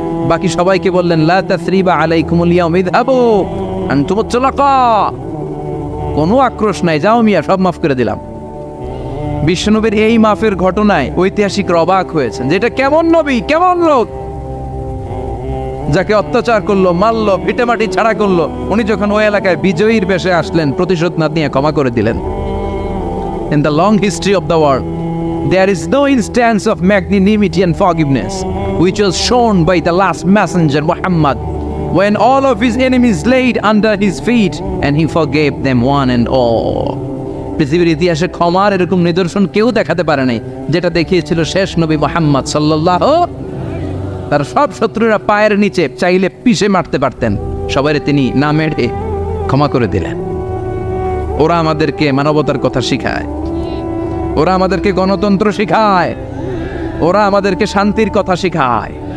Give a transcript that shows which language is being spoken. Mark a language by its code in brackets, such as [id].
[bn] বাকি সবাইকে বললেন [ar] লা তাসরিবা আলাইকুমুল ইয়াউম ইযহাবু আনতুমুত তুলাকা, [bn] কোনো আক্রোশ নাই, যাও মিয়া, সব মাফ করে দিলাম। বিশ্বনবীর এই মাফের ঘটনায় ঐতিহাসিকরা অবাক হয়েছেন যে এটা কেমন নবী, কেমন লোক, যাকে অত্যাচার করলো, মারলো, ভিটেমাটি ছাড়া করলো, উনি যখন ওই এলাকায় বিজয়ীর বেশে আসলেন, প্রতিশোধ না নিয়ে ক্ষমা করে দিলেন। [en] In the long history of the world, there is no instance of magnanimity and forgiveness which was shown by the last messenger Muhammad, when all of his enemies laid under his feet and he forgave them one and all. [bn] পৃথিবীর ইতিহাসে ক্ষমার এরকম নিদর্শন কেউ দেখাতে পারে নাই যেটা দেখিয়েছিল শেষ নবী মুহাম্মদ সাল্লাল্লাহু। তার সব শত্রুরা পায়ের নিচে চাইলে পিষে মারতে পারতেন, সবাই তিনি না মেরে ক্ষমা করে দিলেন। ওরা আমাদেরকে মানবতার কথা শিখায়, ওরা আমাদেরকে গণতন্ত্র শিখায়, ওরা আমাদেরকে শান্তির কথা শিখায়।